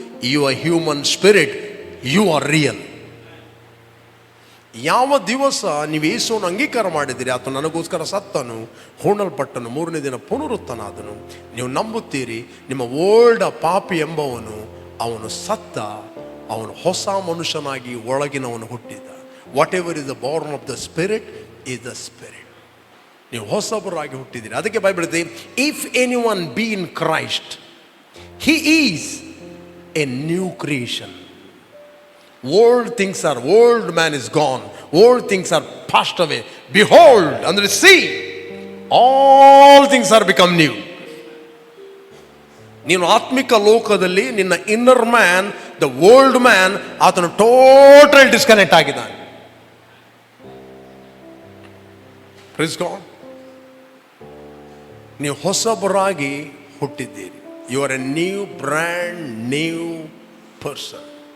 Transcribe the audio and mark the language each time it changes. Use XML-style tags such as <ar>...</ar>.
<en>You are human spirit, you are real.</en> <kn>ಯಾವ ದಿವಸ ನೀವು ಯೇಸುವನ್ನು ಅಂಗೀಕಾರ ಮಾಡಿದಿರಿ, ಆತ ನನಗೋಸ್ಕರ ಸತ್ತನು, ಹೂಣಲ್ಪಟ್ಟನು, ಮೂರನೇ ದಿನ ಪುನರುತ್ತನಾದನು, ನೀವು ನಂಬುತ್ತೀರಿ, ನಿಮ್ಮ ಓಲ್ಡ್ ಪಾಪಿ ಎಂಬವನು ಅವನು ಸತ್ತ, ಅವನು ಹೊಸ ಮನುಷ್ಯನಾಗಿ ಒಳಗಿನವನು ಹುಟ್ಟಿದ.</kn> <en>Whatever is the born of the spirit is the spirit.</en> <kn>ನೀವು ಹೊಸಬರಾಗಿ ಹುಟ್ಟಿದ್ದೀರಿ. ಅದಕ್ಕೆ ಬೈಬಲ್ ಇದೆ,</kn> <en>If any one be in Christ he is a new creation. Old things are, old man is gone, old things are passed away, behold, ಅಂದ್ರೆ see, all things are become new.</en> <kn>ನೀನು ಆತ್ಮಿಕ ಲೋಕದಲ್ಲಿ ನಿನ್ನ inner man, the old man, ಆತನು total disconnect ಆಗಿದ್ದಾನೆ.</kn> <en>Praise God.</en> <kn>ನೀವು ಹೊಸಬರಾಗಿ ಹುಟ್ಟಿದ್ದೀರಿ.</kn> <en>You are a new brand new person.</en>